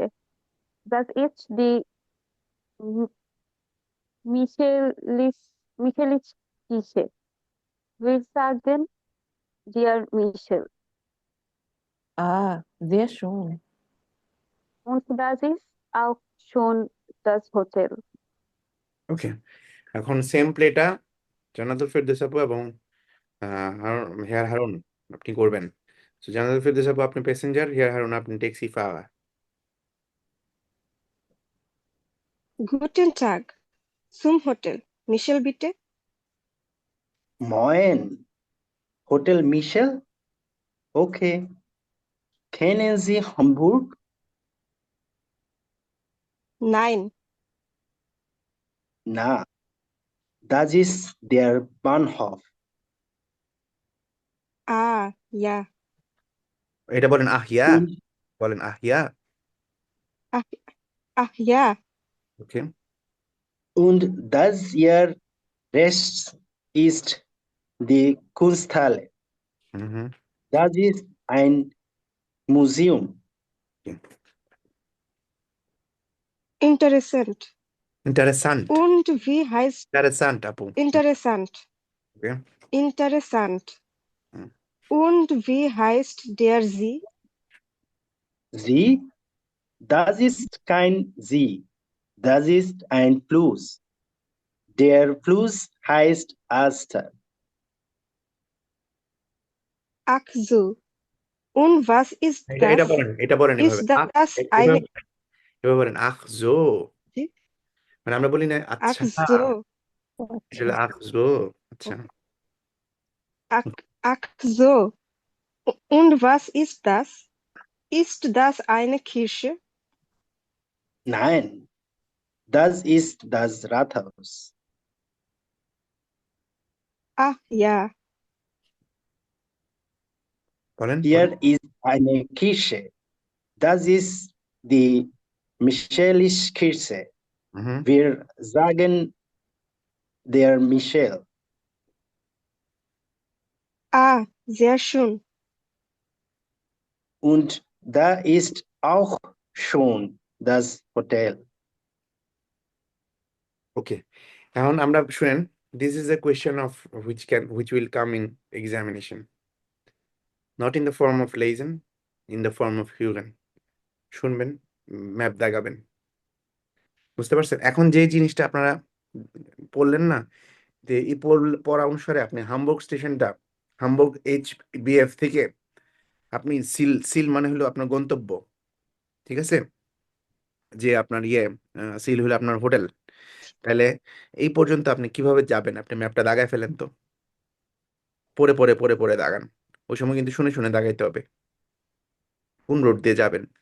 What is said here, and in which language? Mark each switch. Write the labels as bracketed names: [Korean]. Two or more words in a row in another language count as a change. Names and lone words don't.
[German] Das ist die Michaeliskirche. Wir sagen der Michel. ah, sehr schön. Und das ist auch schon das Hotel. [Bangla] ওকে, এখন সেম প্লেটা জান্নাতুল ফেরদৌস আপু এবং হেয়ার হারুন আপনি করবেন। তো জান্নাতুল ফেরদৌস আপু আপনি প্যাসেঞ্জার, হেয়ার হারুন আপনি ট্যাক্সি ফাওয়ার। [German] Guten Tag, zum Hotel Michel, bitte. Moin, Hotel Michel? Okay. Kennen Sie Hamburg? Nein, Na, das ist der Bahnhof. ah ja, [Bangla] এটা বলেন আহিয়া, [German] Und, [Bangla] বলেন আহিয়া। [German] ach ja, [Bangla] ওকে, [German] und das hier rechts ist die Kunsthalle. [Bangla] হুম, [German] Das ist ein Museum. interessant. [Bangla] ইন্টারেসান্ট [German] Und wie heißt [Bangla] ইন্টারেসান্ট আপু [German] interessant? [Bangla] ওকে [German] Interessant. Und wie heißt der Sie? Sie? Das ist kein Sie. Das ist ein Fluss. Der Fluss heißt Aster. Ach so. Und was ist [Bangla] এটা [German] das? [Bangla] বলেন [German] Ist [Bangla] এভাবে [German] das eine [Bangla] এভাবে বলেন [German] ach so Sie? [Bangla] মানে আমরা বলি না [German] Ach [Bangla] আচ্ছা [German] so. [Bangla] এটা হলো [German] ach so [Bangla] আচ্ছা [German] Ach, ach so. Und was ist das? Ist das eine Kirche? Nein, das ist das Rathaus. Ach ja. [Bangla] বলেন [German] Hier ist eine Kirche. Das ist die Michaeliskirche. [Bangla] হুম [German] Wir sagen der Michel. Ah, sehr schön. Und da ist auch schon das Hotel. [Bangla] ওকে এখন আমরা শুনেন [English] this is a question of which will come in examination not in the form of lesen in the form of hören [Bangla] শুনবেন ম্যাপ দাগাবেন বুঝতে পারছেন এখন যে জিনিসটা আপনারা পড়লেন না যে এই পড়া অনুসারে আপনি হামবুর্গ স্টেশনটা হামবুর্গ HBF থেকে আপনি সিল সিল মানে হলো আপনার গন্তব্য ঠিক আছে যে আপনার সিল হলো আপনার হোটেল তাহলে এই পর্যন্ত আপনি কিভাবে যাবেন আপনি ম্যাপটা দাগায় ফেলেন তো পরে দাগান ওই সময় কিন্তু শুনে শুনে দাগাইতে হবে কোন রোড দিয়ে যাবেন